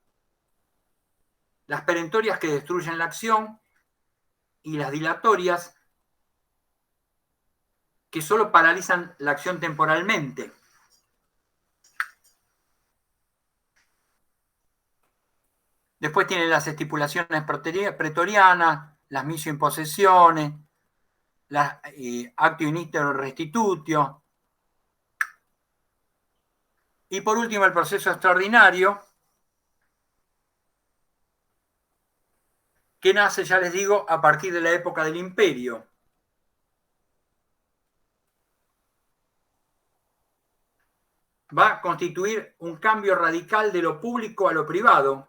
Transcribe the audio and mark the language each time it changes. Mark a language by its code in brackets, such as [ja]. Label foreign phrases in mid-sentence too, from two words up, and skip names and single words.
[es] Las perentorias que destruyen la acción y las dilatorias que solo paralizan la acción temporalmente. Después tienen las estipulaciones pretorianas, las misio imposiciones, las [la] actio in iter restitutio. [es] Y por último, el proceso extraordinario, que nace, ya les digo, a partir de la época del imperio. Va a constituir un cambio radical de lo público a lo privado.